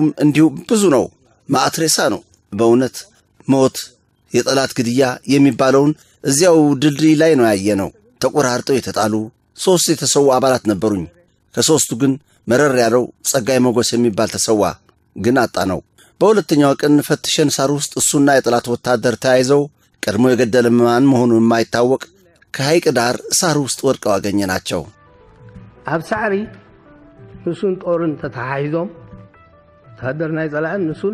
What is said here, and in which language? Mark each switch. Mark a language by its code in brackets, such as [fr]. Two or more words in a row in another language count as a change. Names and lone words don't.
[am] እንዲሁ ብዙ ነው። ማአትሬሳ ነው። በእውነት ሞት የጠላት ግድያ የሚባለውን እዚያው ድልድይ ላይ ነው ያየነው። ተቆራርጠው የተጣሉ 3 የተሰው አባላት ነበሩኝ። ከ3ቱ ግን መረር ያለው ጸጋይ ሞገስ የሚባል ተሰዋ፣ ግን አጣነው። በሁለተኛው ቀን ፈትሸን ሳር ውስጥ እሱና የጠላት ወታደር ተያይዘው ቀድሞ የገደለ ማን መሆኑን የማይታወቅ ከሐይቅ ዳር ሳር ውስጥ ወድቀው አገኘናቸው። [ti] ኣብ ሳዕሪ ንሱን ጦርን ተተሓይዞም ተሃደርና ይጸላዕን ንሱን